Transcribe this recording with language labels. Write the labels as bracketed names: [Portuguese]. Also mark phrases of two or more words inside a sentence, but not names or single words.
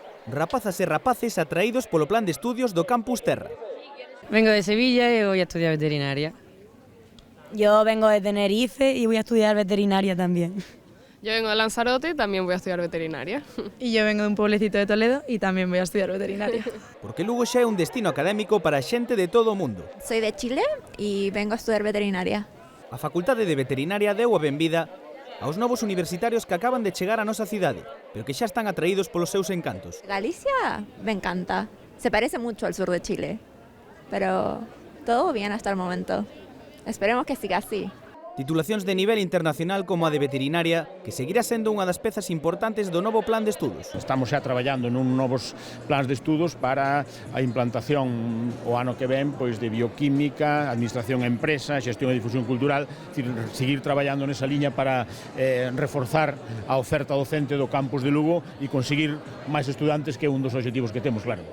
[Galician] rapazas e rapaces atraídos polo plan de estudios do Campus Terra. [Spanish] Vengo de Sevilla y voy a estudiar veterinaria. Yo vengo de Tenerife y voy a estudiar veterinaria también. Yo vengo de Lanzarote y también voy a estudiar veterinaria. Y yo vengo de un pueblecito de Toledo y también voy a estudiar veterinaria. [Galician] Porque Lugo xa é un destino académico para xente de todo o mundo. [Spanish] Soy de Chile y vengo a estudiar veterinaria. [Galician] A Facultade de Veterinaria deu a benvida aos novos universitarios que acaban de chegar á nosa cidade, pero que xa están atraídos polos seus encantos. [Spanish] Galicia me encanta. Se parece mucho al sur de Chile, pero todo bien hasta el momento. Esperemos que siga así. [Galician] Titulacións de nivel internacional como a de veterinaria, que seguirá sendo unha das pezas importantes do novo plan de estudos. Estamos xa traballando nun novos plans de estudos para a implantación o ano que ven pois de bioquímica, administración e empresa, xestión e difusión cultural, seguir traballando nesa liña para reforzar a oferta docente do campus de Lugo e conseguir máis estudantes, que é un dos obxectivos que temos, claro.